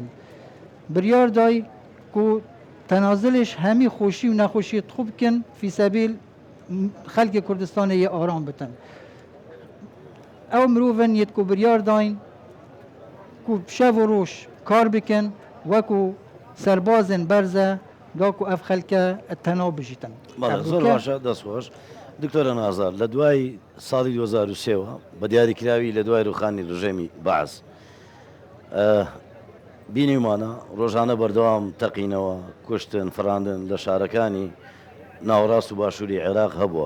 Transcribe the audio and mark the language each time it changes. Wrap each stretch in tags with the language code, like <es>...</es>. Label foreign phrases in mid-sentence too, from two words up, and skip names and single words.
<ku>Biryar day ku tenazilêş hemî xweşî û nexweşiyê xwe bikin fîsebîl xelkê Kurdistanê yê aram bitin. Ew mirovên yê ku biryar dayîn ku şev û roj kar bikin wekû serbazên berze da ku ev xelke tena bijîtin.</ku> <ckb>زۆر باشە دەستخۆش. دکتۆرە نازار لە دوای ساڵی 2023ەوە بە دیاریکراوی لە دوای ڕوخانی ڕژێمی بەعز بینیمانە ڕۆژانە بەردەوام تەقینەوە کوشتن فراندن لە شارەکانی ناوەڕاست و باشووری عێراق هەبووە.</ckb>